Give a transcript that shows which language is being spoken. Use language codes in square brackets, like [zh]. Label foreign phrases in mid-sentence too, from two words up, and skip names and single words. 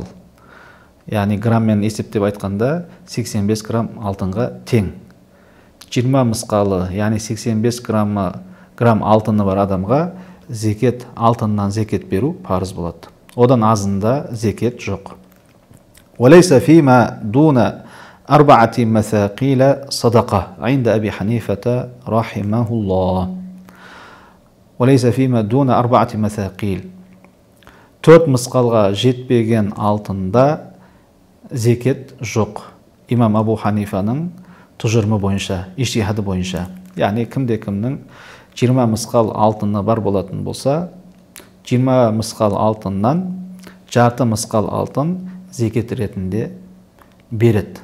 [kk] Яғни граммен есептеп айтқанда 85 грамм алтынға тең. 20 мысқалы, яғни 85 грамм алтыны бар адамға зекет, алтыннан зекет беру парыз болады. Одан азында зекет жоқ. [ar] وليس فيما دون 4 مثاقيل صدقة عند أبي حنيفة رحمه الله. وليس فيما دون 4 مثاقيل. [kk] 4 мысқалға жетпеген алтында зекет жоқ. Имам Абу Ханифаның тұжырымы бойынша, иштихады бойынша. Яғни кімде-кімнің 20 мысқал алтыны бар болатын болса, 20 мысқал алтыннан жарты мысқал алтын зекет ретінде береді.